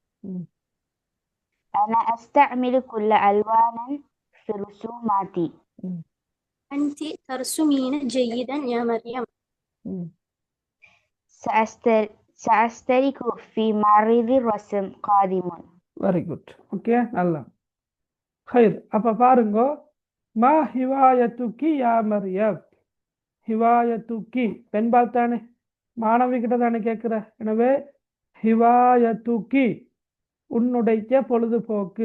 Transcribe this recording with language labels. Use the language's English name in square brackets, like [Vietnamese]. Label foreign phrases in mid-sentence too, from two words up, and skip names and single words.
[Arabic] أنا أستعمل كل ألوانا في رسوماتي. أنت ترسمين جيدا يا مريم. سأشترك في معرض الرسم قادم. [English] very good. [Tamil] ஓகே, நல்லா. ஹைர். அப்போ பாருங்க. [Arabic] ما هوايتك يا مريم. [Tamil] ஹிவாயத்துக்கி பெண்பால் தானே, மாணவி கிட்ட தானே கேட்குற. எனவே ஹிவாயத்துக்கி உன்னுடைய பொழுதுபோக்கு.